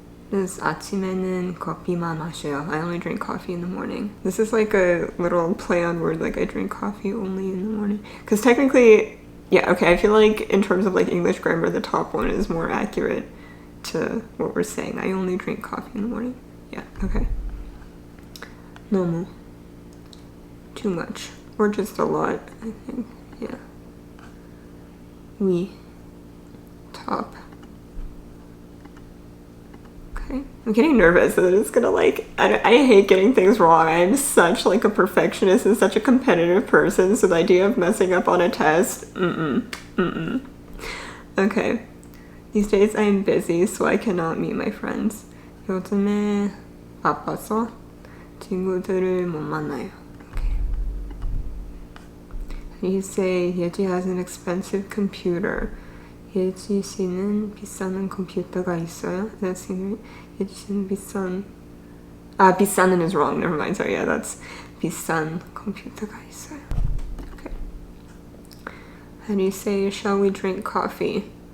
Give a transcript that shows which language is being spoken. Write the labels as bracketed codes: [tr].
[ko] This 아침에는 커피만 마셔요. [en] I only drink coffee in the morning. This is like a little play on word, like I drink coffee only in the morning. Because technically, yeah, okay, I feel like in terms of like English grammar, the top one is more accurate to what we're saying. I only drink coffee in the morning. Yeah, okay. 너무. Too much. Or just a lot, I think. Yeah. 위, top. Okay. I'm getting nervous that it's gonna like, I hate getting things wrong. I'm such like a perfectionist and such a competitive person, so the idea of messing up on a test, Okay. These days I'm busy, so I cannot meet my friends. [ko] 요즘에 바빠서 친구들을 못 만나요. [en] You say 예지 has an expensive computer. [ko] 예지 씨는 비싼 컴퓨터가 있어요. [en] That's [ko] 예지 씨는 비싼은 [en] is wrong. Never mind. Sorry. Yeah, that's [ko] 비싼 컴퓨터가 있어요. [en] Okay. How do you say shall we drink coffee?